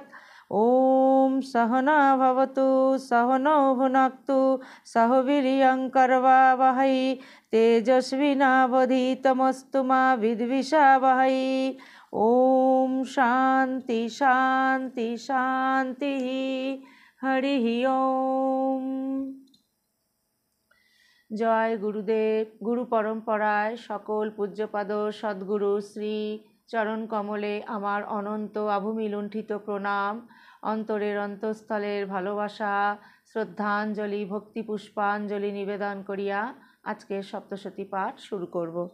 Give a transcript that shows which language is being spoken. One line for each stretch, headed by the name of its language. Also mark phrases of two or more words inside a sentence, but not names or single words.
Sanskrit: ओम सहना भवतु सहनौ भुनक्तु सह वीर्यं करवावहै तेजस्विनावधीतमस्तु मा विद्विषावहै। ओम शांति शांति शांतिः। हरिः ओम।
Bangla: জয় গুরুদেব। গুরু পরম্পরায় সকল পূজ্যপাদ সদ্গুরু শ্রী চরণ কমলে আমার অনন্ত আভূমিলুণ্ঠিত প্রণাম, অন্তরের অন্তঃস্থলের ভালোবাসা, শ্রদ্ধাঞ্জলি, ভক্তি পুষ্পাঞ্জলি নিবেদন করিয়া আজকের সপ্তশতী পাঠ শুরু করব।